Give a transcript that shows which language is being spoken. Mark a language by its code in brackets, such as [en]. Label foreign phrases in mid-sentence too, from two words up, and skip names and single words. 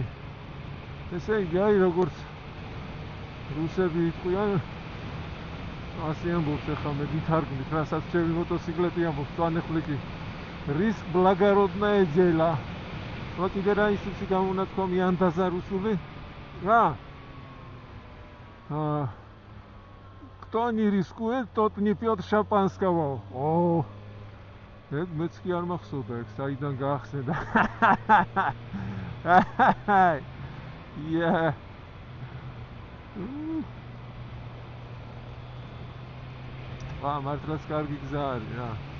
[ka] ესე იგი, აი როგორც რუსები იტყვიან, ასე ამბობს ახლა მე გითარგმნით, რასაც ჩემი მოტოციკლეტი ამბობს, წვანეხვლიკი. [ru] Риск благородное дело. [ka] რა კიდე რა ისიც გამონათქვამი ანდაზა რუსული? რა? [ru] Кто не рискует, тот не пьет шампанского. О. [ka] მეც კი არ მახსოვდა ეგ საიდან გაახსენდა. Yeah. მართლაც კარგი გზა არის რა.